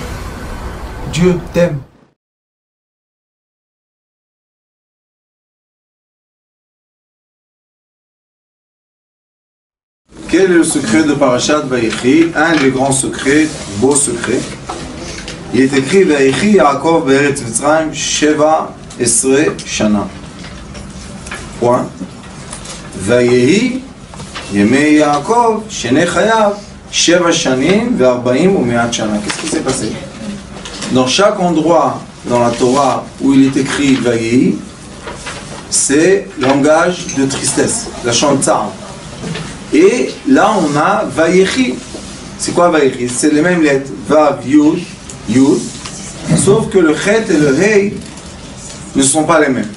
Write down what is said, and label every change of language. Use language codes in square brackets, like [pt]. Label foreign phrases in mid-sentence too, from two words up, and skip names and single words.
[fr] Dieu t'aime. Quel est le secret de Parashat Vayechi? Un des grands secrets, beau secret. Il est écrit [he] ויחי יעקב בארץ מצרים שבע עשרה שנה. [fr] Point. [he] ויהיו ימי יעקב שני חייו שבע שנים וארבעים ומאת שנה. [fr] Qu'est-ce qui s'est passé? Dans chaque endroit dans la Torah où il est écrit Vayehi, c'est langage de tristesse, la chantzar. Et là on a Vayechi. C'est quoi Vayechi? C'est les mêmes lettres, [he] ואו יוד יוד, [fr] sauf que le Chet et le Hei ne sont pas les mêmes.